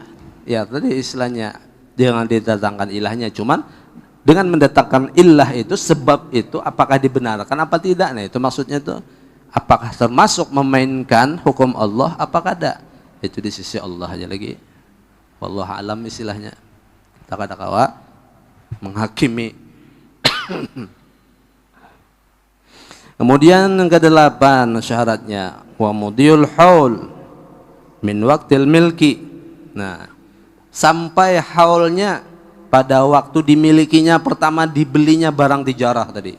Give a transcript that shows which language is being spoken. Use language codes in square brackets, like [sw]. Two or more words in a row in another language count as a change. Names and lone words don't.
[id] Ya tadi istilahnya jangan didatangkan ilahnya, cuman dengan mendatangkan ilah itu sebab itu apakah dibenarkan apa tidak? Nah itu maksudnya tuh apakah termasuk memainkan hukum Allah apakah ada? Itu di sisi Allah aja lagi. Wallahu alam istilahnya. [bjn] Kita kada kawa menghakimi. [id] Kemudian yang ke-8 syaratnya [ar] ومضي الحول من وقت الملك. [id] Nah, sampai haulnya pada waktu dimilikinya pertama dibelinya barang tijarah tadi.